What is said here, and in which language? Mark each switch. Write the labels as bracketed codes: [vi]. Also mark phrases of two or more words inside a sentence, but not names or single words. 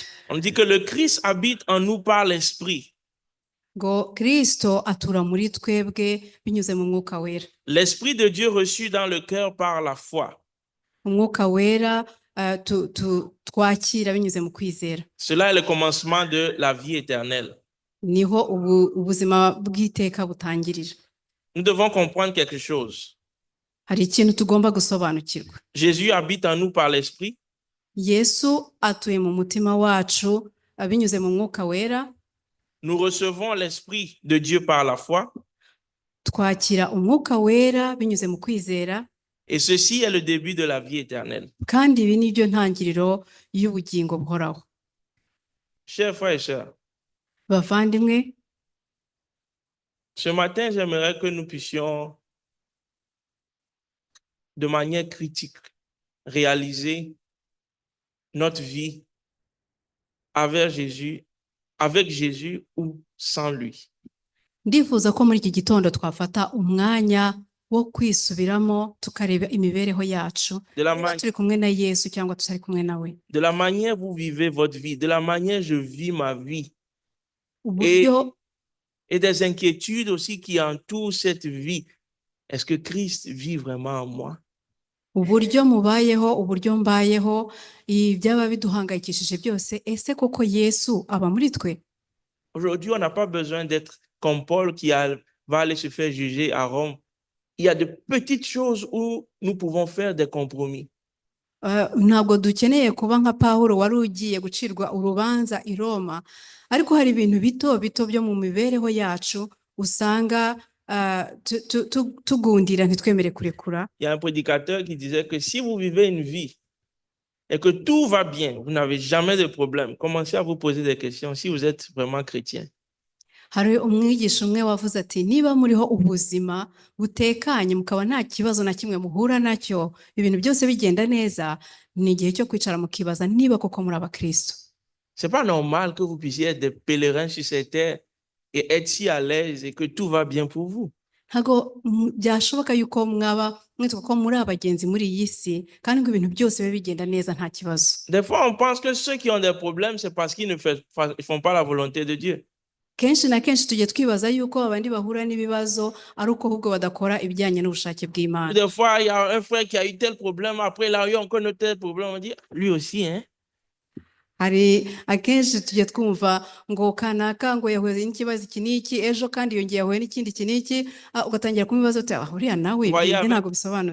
[fr] On dit que le Christ habite en nous par l'esprit. [rw] Ngo Kristo atura muri twebwe binyuze mu Mwuka Wera. [fr] L'esprit de Dieu reçu dans le cœur par la foi. [rw] Umwuka Wera twakira binyuze mu kwizera. [fr] Cela est le commencement de la vie éternelle. [rw] Niho ubuzima bw'iteka butangirira. [fr] Nous devons comprendre quelque chose. [rw] Hari ikintu tugomba gusobanukirwa. [fr] Jésus habite en nous par l'esprit. [rw] Yesu atuye mu mutima wacu binyuze mu Mwuka Wera. [fr] Nous recevons l'esprit de Dieu par la foi. [rw] Twakira Umwuka Wera binyuze mu kwizera. [fr] Et ceci est le début de la vie éternelle. [rw] Kandi ibi nibyo ntangiriro y'ubugingo buhoraho. [fr] Chers frères et sœurs, [rw] bavandimwe, [fr] ce matin, j'aimerais que nous puissions, de manière critique, réaliser notre vie avec Jésus ou sans lui. [rw] Ndifuza ko muri iki gitondo twafata umwanya wo kwisubiramo tukareba imibereho yacu, turi kumwe na Yesu cyangwa tutari kumwe nawe. [fr] De la manière vous vivez votre vie, de la manière je vis ma vie. et des inquiétudes aussi qui entourent cette vie. Est-ce que Christ vit vraiment en moi? [rw] uburyo mubayeho, uburyo mbayeho, ibyaba biduhangayikishije byose, ese koko Yesu aba muri twe? [fr] Aujourd'hui, on n'a pas besoin d'être comme Paul va aller se faire juger à Rome. Il y a de petites choses où nous pouvons faire des compromis. [rw] Ntabwo dukeneye kuba nka Pawulo wari ugiye gucirwa urubanza i Roma, ariko hari ibintu bito bito byo mu mibereho yacu usanga tugundira ntitwemere kurekura. [fr] Il y a un prédicateur qui disait que si vous vivez une vie et que tout va bien, vous n'avez jamais de problème, commencez à vous poser des questions si vous êtes vraiment chrétien. [rw] Hari umwigisha umwe wavuze ati niba muriho ubuzima butekanye mukaba nta kibazo na kimwe muhura nacyo, ibintu byose bigenda neza, ni igihe cyo kwicara mukibaza niba koko muri abakristo. [fr] C'est pas normal que vous puissiez être des pèlerins sur cette terre et être si à l'aise et que tout va bien pour vous. [rw] Ntago byashoboka yuko mwaba mwitwa ko muri abagenzi muri iyi si kandi ngo ibintu byose bibe bigenda neza nta kibazo. [fr] Des fois, on pense que ceux qui ont des problèmes, c'est parce qu'ils ne font pas la volonté de Dieu. [rw] Kenshi na kenshi tujye twibaza yuko abandi bahura n'ibibazo ari uko ahubwo badakora ibijyanye n'ubushake bw'Imana. [fr] Des fois, il y a un frère qui a eu tel problème, après il a eu encore un tel problème, on dit, lui aussi, hein? [rw] Hari akenshi tujye twumva ngo kanaka ngo yahuye n'ikibazo iki n'iki, ejo kandi yongeye yahuye n'ikindi iki n'iki, ugatangira kumwibaza uti uriya nawe ibyo ntabwo bisobanutse.